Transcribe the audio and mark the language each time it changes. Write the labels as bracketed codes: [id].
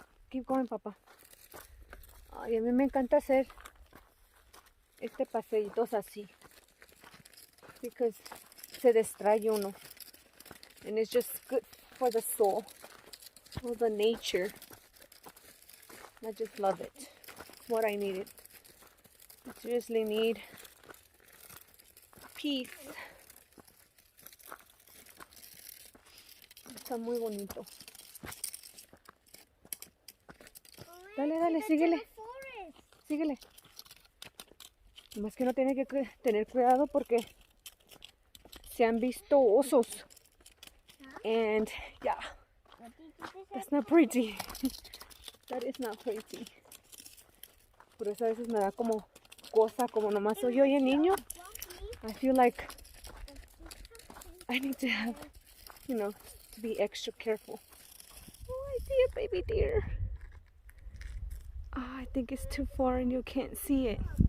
[en] Keep going, [es] papá. Ay, a mí me encanta hacer paseitos así. [en] Because [es] se distrae uno. [en] And it's just good for the soul. For the nature. I just love it. It's what I needed. I seriously need peace. [es] Está muy bonito. Dale, dale, síguele. Síguele. Más que no tiene que tener cuidado porque se han visto osos. [en] And yeah, that's not pretty. That is not pretty. [es] Por eso a veces me da como cosa, como nomás soy yo y el niño. [en] I feel like I need to have, to be extra careful. Oh, I see a baby deer. Oh, I think it's too far and you can't see it.